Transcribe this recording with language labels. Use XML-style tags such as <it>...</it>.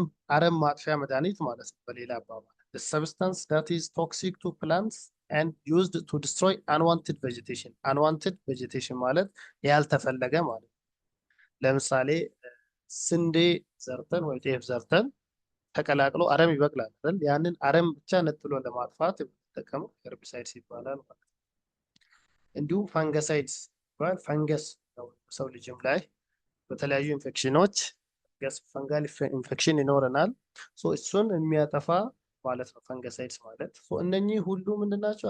<am>አረም ማጥፊያ መድኃኒት ማለት ነው በሌላ አባባል።</am> <en>the substance that is toxic to plants and used to destroy unwanted vegetation. Unwanted vegetation</en> <am>ማለት ያልተፈለገ ማለት። ለምሳሌ ስንዴ ዘርተን ወይ ጤፍ ዘርተን ተቀላቅሎ አረም ይበቅላል አይደል? ያንን አረም ብቻ ነጥሎ ለማጥፋት የምንጠቀመው ሄርቢሳይድስ ይባላል ማለት ነው። እንዲሁም ፈንገሳይድስ ይባላል። ፈንገስ ነው ሰው ልጅም ላይ በተለያዩ ኢንፌክሽኖች ፈንጋል ኢንፌክሽን ይኖረናል። እሱን የሚያጠፋ ማለት ነው ፈንገሳይድስ ማለት። እነኚህ ሁሉ ምንድናቸው?</am>